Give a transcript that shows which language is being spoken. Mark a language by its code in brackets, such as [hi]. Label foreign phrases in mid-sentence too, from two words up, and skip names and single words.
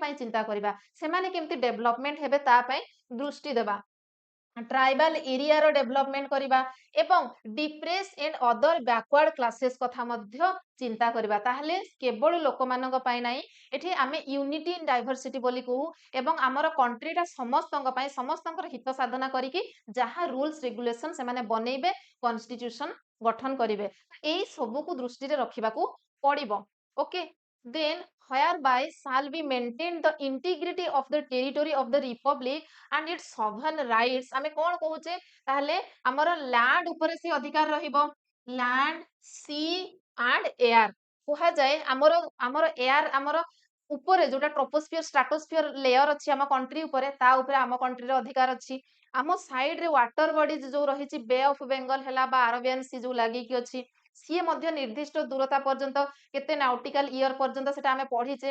[or] ପାଇଁ ଚିନ୍ତା କରିବା ସେମାନେ କେମିତି ଡେଭଲପମେଣ୍ଟ ହେବେ ତା ପାଇଁ ଦୃଷ୍ଟି ଦେବା [en] tribal area's development [or] କରିବା ଏବଂ [en] depressed and other backward classes [or] କଥା ମଧ୍ୟ ଚିନ୍ତା କରିବା ତାହେଲେ କେବଳ ଲୋକମାନଙ୍କ ପାଇଁ ନାହିଁ ଏଠି ଆମେ [en] unity in diversity [or] ବୋଲି କହୁ ଏବଂ ଆମର କଣ୍ଟ୍ରିଟା ସମସ୍ତଙ୍କ ପାଇଁ ସମସ୍ତଙ୍କର ହିତ ସାଧନା କରିକି ଯାହା [en] rules regulation [or] ସେମାନେ ବନେଇବେ କନଷ୍ଟିଟ୍ୟୁସନ ଗଠନ କରିବେ ଏଇ ସବୁକୁ ଦୃଷ୍ଟିରେ ରଖିବାକୁ ପଡିବ ଓକେ [en] ଦେନ୍ whereby shall be maintained the integrity of the territory of the republic and its sovereign rights [or] ଆମେ କଣ କହୁଛେ ତାହେଲେ ଆମର ଲ୍ୟାଣ୍ଡ ଉପରେ ସେ ଅଧିକାର ରହିବ [en] land sea and air [or] କୁହାଯାଏ ଆମର ଆମର ଏୟାର ଆମର ଉପରେ ଯୋଉଟା [en] troposphere stratosphere layer [or] ଅଛି ଆମ କଣ୍ଟ୍ରି ଉପରେ ତା ଉପରେ ଆମ କଣ୍ଟ୍ରିର ଅଧିକାର ଅଛି ଆମ ସାଇଡ ରେ [en] water bodies [or] ଯୋଉ ରହିଛି ବେ ଅଫ ବେଙ୍ଗଲ ହେଲା ବା ଆରବିଆନ ସି ଯୋଉ ଲାଗିକି ଅଛି ସିଏ ମଧ୍ୟ ନିର୍ଦ୍ଦିଷ୍ଟ ଦୂରତା ପର୍ଯ୍ୟନ୍ତ କେତେ [en] nautical year [or] ପର୍ଯ୍ୟନ୍ତ ସେଟା ଆମେ ପଢିଛେ